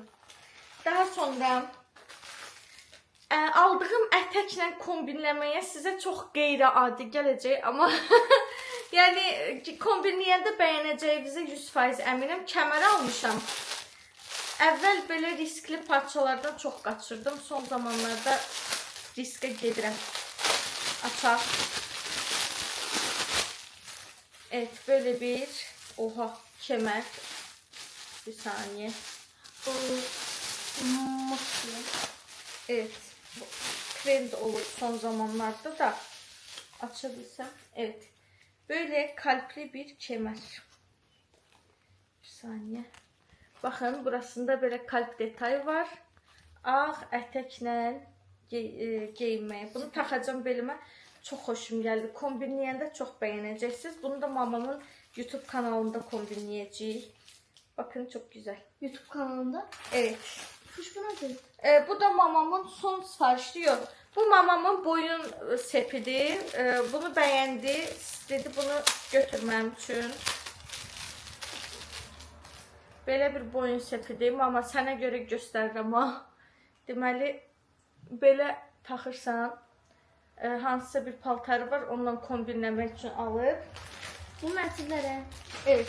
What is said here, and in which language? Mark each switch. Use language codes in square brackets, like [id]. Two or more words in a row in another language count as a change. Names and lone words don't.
[az] Daha sonra aldığım ətəklə kombinləməyə sizə çox qeyri-adi gələcək, amma yəni kombinləyəndə bəyənəcəyinizə 100% əminəm. Kəmər almışam. Əvvəl belə riskli parçalardan çox qaçırdım. Son zamanlarda riskə gedirəm. açaq. [tr] Evet, böyle bir kemer. Bir saniye. Evet. [az] Bu trend olur son zamanlarda da. [tr] Açabilsem. Evet. Böyle kalpli bir kemer. Bir saniye. Bakın burasında böyle kalp detayı var. [az] Ağ ətəklə geyinməyə. Bunu taxacağım belimə. Çox xoşum gəldi. Kombinləyəndə çox bəyənəcəksiniz. Bunu da mamamın YouTube kanalında kombinləyəcəyik. [tr] Bakın çok güzel. [az] YouTube kanalında. [tr] Evet. Kuş bu nedir? Bu da mamamın son siparişi yok. Bu mamamın boyun sepidir. Bunu beğendi. Dedi bunu götürmem için. [az] Belə bir boyun sepidir. Mama sənə görə göstərirəm ha. Deməli belə taxırsan. Hansısa bir paltarı var. Onunla kombinləmək üçün alıb. Bu mətillərə. [tr] Evet.